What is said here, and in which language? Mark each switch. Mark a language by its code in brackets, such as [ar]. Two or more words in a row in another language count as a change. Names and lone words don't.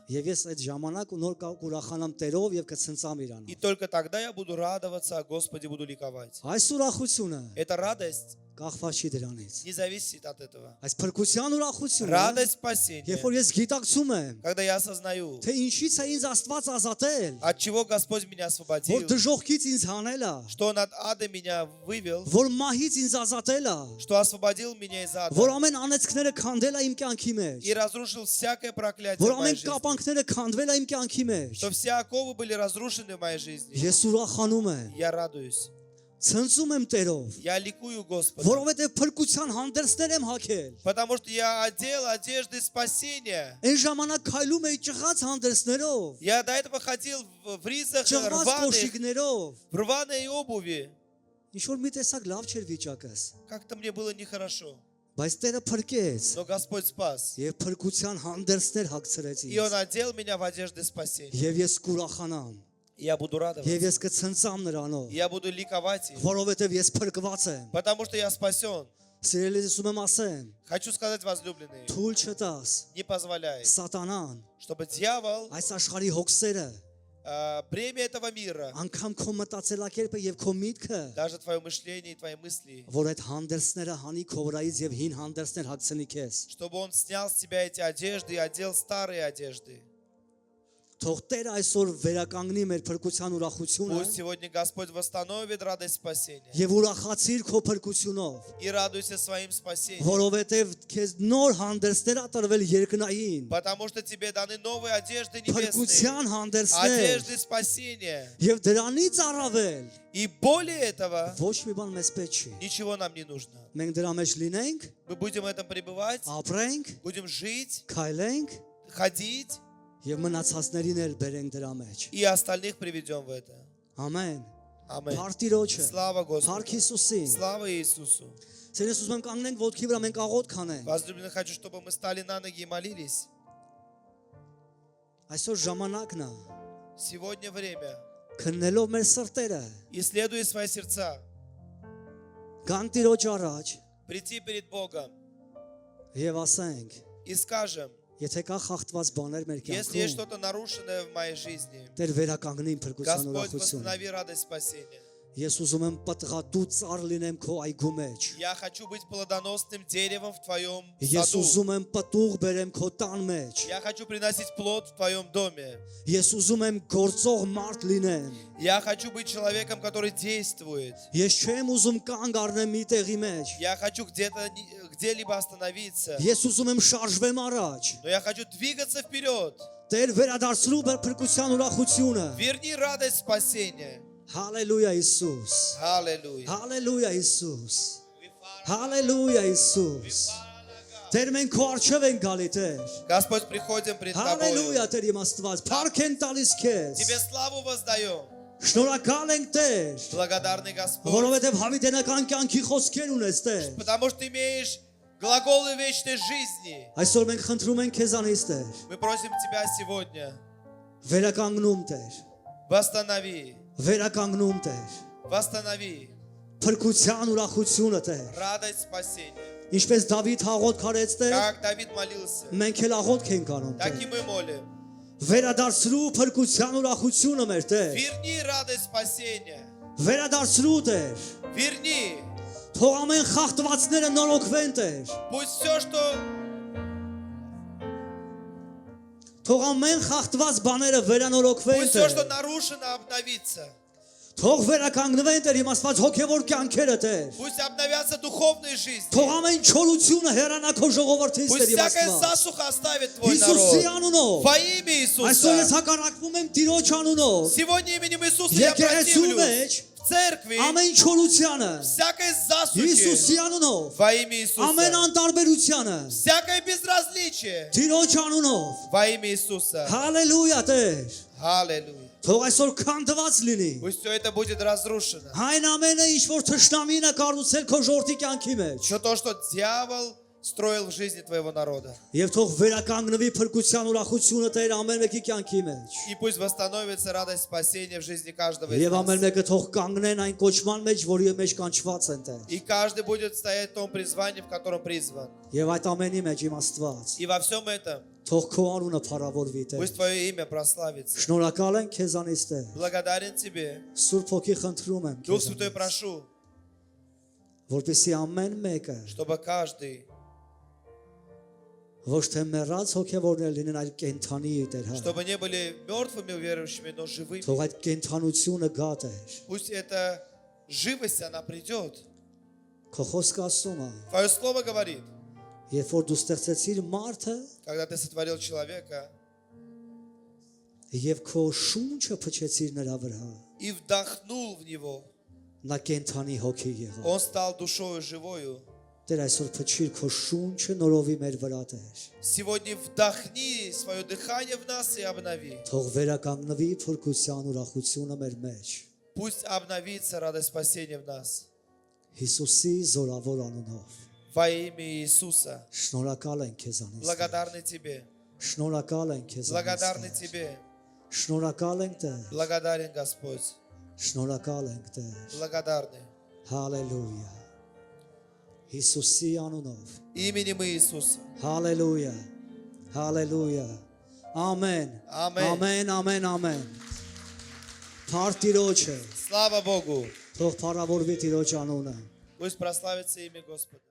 [hy] եւ ես այդ ժամանակ նոր կուրախանամ Տերով եւ կցնծամ [ru] и [hy] Իրանով։ [ru] только тогда я буду радоваться о Господе, буду ликовать. [hy] Այս ուրախությունը [ru] Эта радость [hy] կախված չի դրանից։ [ru] не зависит от этого. [hy] Այս փրկության ուրախությունը, [ru] Радость спасения, [hy] երբ որ ես գիտակցում եմ, [ru] когда я осознаю, [hy] թե ինչից է ինձ Աստված ազատել, [ru] от чего Господь меня [hy] որ [ru] освободил, [hy] դժողքից ինձ հանել է, [ru] что Он от ада меня вывел, [hy] որ մահից ինձ ազատել է, [ru] что освободил меня из ада [hy] որ ամեն անեծքները քանդել է իմ կյանքի մեջ, [ru] и разрушил всякое проклятие [hy] որ [ru] в моей [hy] ամեն [ru] жизни, [hy] կապանքները քանդվել է իմ կյանքի մեջ։ [ru] что все оковы были разрушены в моей жизни. [hy] Ես ուրախանում եմ, [ru] Я радуюсь, [hy] ցնծում եմ Տերով, [ru] я ликую Господа, [hy] որովհետև փրկության հանդերձներ եմ հագել։ [ru] потому что я одел одежды спасения. [hy] Այն ժամանակ քայլում էի ճղած հանդերձներով, [ru] Я до этого ходил в ризах [hy] ճղած [ru] рваных, [hy] կոշիկներով։ [ru] в рваной обуви. [hy] Ինչ որ մի տեսակ լավ չէր վիճակս, [ru] Как-то мне было нехорошо. [hy] բայց Տերը փրկեց [ru] Но Господь спас. [hy] եւ փրկության հանդերձներ հագցրեց [ru] И Он [hy] ինձ։ [ru] одел меня в одежды спасения. [hy] Եվ ես կուրախանամ, [ru] И я буду [hy] եւ [ru] радоваться. [hy] ես կցնծամ նրանով, [ru] И я буду ликовать им, [hy] որովհետև ես փրկված եմ։ [ru] потому что я спасен. [hy] Սիրելիս ուզում եմ ասեմ, [ru] Хочу сказать, возлюбленные, [hy] թույլ չտաս [ru] не позволяй, [hy] սատանան [ru] чтобы дьявол [hy] այս աշխարհի հոգսերը [ru] бремя этого мира, [hy] անգամ քո մտածելակերպը եւ քո միտքը, [ru] даже твое мышление и твои мысли, [hy] որ այդ հանդերձները հանի քո վրայից եւ հին հանդերձներ հագցնի քեզ։ [ru] чтобы Он снял с тебя эти одежды и одел старые одежды. [hy] Թող Տերը այսօր վերականգնի մեր փրկության ուրախությունը [ru] Пусть сегодня Господь восстановит радость спасения. [hy] եւ ուրախացիր քո փրկությունով, [ru] И радуйся своим спасением. [hy] որովհետեւ քեզ նոր հանդերձներ ատրվել երկնային, [ru] Потому что тебе даны новые одежды небесные. [hy] փրկության հանդերձներ [ru] Одежды спасения. [hy] եւ դրանից առավել [ru] И более этого [hy] ոչ մի բան մեզ պետք չի։ [ru] ничего нам не нужно. [hy] Մենք դրա մեջ լինենք, [ru] Мы будем в этом пребывать, [hy] ապրենք, [ru] будем жить, [hy] քայլենք [ru] ходить [hy] եւ մնացածներին էլ բերենք դրա մեջ։ [ru] и остальных приведем в это. [hy] Ամեն։ Ամեն։ Փարտիրոջը, [ru] Слава [hy] Փարք [ru] Господу. [hy] Հիսուսին։ [ru] Слава Иисусу. [hy] Ցերես ուզում եմ կանգնենք ոտքի վրա, մենք աղոտ քանենք։ [ru] Возлюбленный, хочу, чтобы мы стали на ноги и молились. [hy] Այսօր ժամանակն է, [ru] Сегодня время. [hy] քննելով մեր սրտերը, [ru] Исследуя свои сердца, [hy] գանք Տիրոջ առաջ [ru] прийти перед Богом [hy] եւ ասենք, [ru] и скажем, [hy] եթե кա խախտված բաներ մեր [ru] если есть [hy] կյանքում, [ru] что-то нарушенное в моей жизни, [hy] Տեր վերականգնի իմ փրկության [ru] Господь, [hy] ուրախությունը։ [ru] восстанови радость спасения. [hy] Ես ուզում եմ պատղատու ծառ լինեմ քո այգու մեջ։ [ru] Я хочу быть плодоносным деревом в Твоем [hy] Ես [ru] саду. [hy] ուզում եմ պտուղ բերեմ քո տան մեջ։ [ru] Я хочу приносить плод в Твоем доме. [hy] Ես ուզում եմ գործող մարդ լինեմ։ [ru] Я хочу быть человеком, который действует. [hy] Ես չեմ ուզում կանգ առնեմ մի տեղի մեջ։ [ru] Я хочу где-либо остановиться. [hy] Ես ուզում եմ շարժվեմ առաջ։ [ru] Но я хочу двигаться вперед. [hy] Տեր վերադարձրու փրկության ուրախությունը։ [ru] Верни радость спасения. [hy] Հալելույա Հիսուս։ [ru] Аллилуйя. [hy] Հալելույա Հիսուս։ Հալելույա Հիսուս։ Տեր մենք քո առջև ենք գալի Տեր։ [ru] Господь, приходим пред [hy] Հալելույա [ru] Тобой. [hy] Տեր իմ Աստված։ Փառք են տալիս քեզ։ [ru] Тебе славу воздаем. [hy] Շնորհակալ ենք Տեր, [ru] Благодарный Господь. [hy] որովհետև հավիտենական կյանքի խոսքեր ունես Տեր։ [ru] Потому что имеешь глаголы вечной жизни. [hy] Այսօր մենք խնդրում ենք քեզանից Տեր, [ru] Мы просим Тебя сегодня. [hy] վերականգնում Տեր, [ru] Восстанови. [hy] վերականգնում Տեր, [ru] Восстанови [hy] փրկության ուրախությունը Տեր։ [ru] радость спасения. [hy] Ինչպես Դավիթ աղոթք արեց Տեր, [ru] Как Давид молился, [hy] մենք էլ աղոթք ենք անում [ru] так [hy] Տեր։ [ru] и мы молим. [hy] Վերադարձրու փրկության ուրախությունը մեր Տեր։ [ru] Верни радость спасения. [hy] Վերադարձրու Տեր։ [ru] Верни. [hy] Թող ամեն խախտվածները նորոգվեն Տեր։ [ru] Пусть все, что [hy] Թող ամեն խախտված բաները վերանորոգվեն [ru] Пусть все, что [hy] Տեր։ [ru] нарушено, обновится. [hy] Թող վերականգնվեն Տեր իմ Աստված հոգևոր կյանքերը Տեր։ [ru] Пусть обновятся духовные жизни. [hy] Թող ամեն չորությունը հեռանա քո ժողովրդից [ru] Пусть [hy] Տեր իմ [ru] всякая [hy] Աստված։ [ru] засуха оставит Твой [hy] Հիսուսի [ru] народ. [hy] անունով։ [ru] Во имя [hy] Այսօր ես [ru] Иисуса. [hy] հակառակվում եմ Տիրոջ անունով։ [ru] Сегодня именем Иисуса я [hy] Եկեղեցու մեջ [ru] противлюсь в церкви [hy] ամեն չորությանը [ru] всякой засухи. [hy] Հիսուսի անունով, [ru] Во имя [hy] ամեն [ru] Иисуса. [hy] անտարբերությանը [ru] Всякое безразличие. [hy] Տիրոջ անունով։ [ru] Во имя Иисуса. [hy] Հալելույա Տեր։ [ru] Аллилуйя. [hy] Թող այսօր քանդված լինի։ [ru] Пусть все это будет разрушено. [hy] Այն ամենը ինչ որ թշնամին է կառուցել քո ժողովրդի կյանքի մեջ։ [ru] Все то, что дьявол строил в жизни твоего народа. [hy] Եվ թող վերականգնվի փրկության ուրախությունը Տեր ամեն մեկի կյանքի մեջ։ [ru] И пусть восстановится радость спасения в жизни каждого из [hy] Եվ ամեն [ru] нас. [hy] մեկը թող կանգնեն այն կոչման մեջ, որի մեջ կանչված են Տեր։ [ru] И каждый будет стоять в том призвании, в котором призван. [hy] Եվ այդ ամենի մեջ իմ Աստված [ru] И во всем этом [hy] թող քո անունը փառավորվի Տեր։ [ru] пусть Твое имя прославится. [hy] Շնորհակալ ենք քեզանից Տեր։ [ru] Благодарен Тебе. [hy] Սուրբ Հոգի խնդրում եմ [ru] Дух Святой, [hy] քեզանից, [ru] прошу, [hy] որպեսզի ամեն մեկը [ru] чтобы каждый, [hy] ոչ թե մեռած հոգևորներ լինեն, այլ կենթանի Տեր հա։ [ru] чтобы не были мертвыми верующими, но живыми. [hy] Թող այդ կենթանությունը գա Տեր։ [ru] Пусть эта живость, она придет. [hy] Քո խոսքը ասում է, [ru] Твое Слово говорит, [hy] երբ որ դու ստեղծեցիր մարդը [ru] когда Ты сотворил человека [hy] եւ քո շունչը փչեցիր նրա վրա, [ru] и вдохнул в него, [hy] նա կենթանի հոգի եղավ։ [ru] он стал душою живою. [hy] Տեր այսօր փչիր քո շունչը նորովի մեր վրա Տեր։ [ru] Сегодня вдохни свое дыхание в нас и обнови. [hy] Թող վերականգնվի փրկության ուրախությունը մեր մեջ։ [ru] Пусть обновится радость спасения в нас. [hy] Հիսուսի զորավոր անունով։ [ru] Во имя Иисуса. [hy] Շնորհակալ ենք քեզանից։ [ru] Благодарны Тебе. [hy] Շնորհակալ ենք քեզանից։ [ru] Благодарны Тебе. [hy] Շնորհակալ ենք Տեր։ [ru] Благодарен Господь. [hy] Շնորհակալ ենք Տեր։ [ru] Благодарны. [hy] Հալելույա։ Հիսուսի անունով։ [ru] Именем Иисуса. [hy] Հալելույա։ Հալելույա։ Ամեն։ Ամեն։ Ամեն, ամեն, ամեն։ Փառք Տիրոջը, [ru] Слава Богу! [hy] թող փառավորվի Տիրոջ անունը։ [ru] Пусть прославится имя Господа.